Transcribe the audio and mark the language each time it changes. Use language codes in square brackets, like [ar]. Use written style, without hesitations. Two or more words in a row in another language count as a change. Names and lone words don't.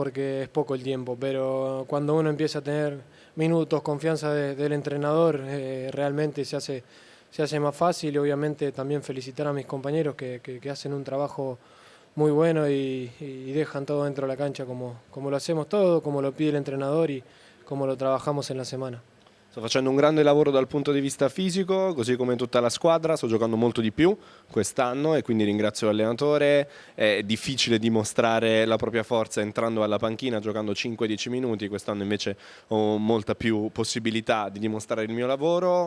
[es] Porque es poco el tiempo, pero cuando uno empieza a tener minutos, confianza del entrenador, realmente se hace más fácil y obviamente también felicitar a mis compañeros que hacen un trabajo muy bueno y dejan todo dentro de la cancha como lo hacemos todo, como lo pide el entrenador y como lo trabajamos en la semana. [it] Sto facendo un grande lavoro dal punto di vista fisico, così come tutta la squadra, sto giocando molto di più quest'anno e quindi ringrazio l'allenatore. È difficile dimostrare la propria forza entrando alla panchina, giocando 5-10 minuti, quest'anno invece ho molta più possibilità di dimostrare il mio lavoro.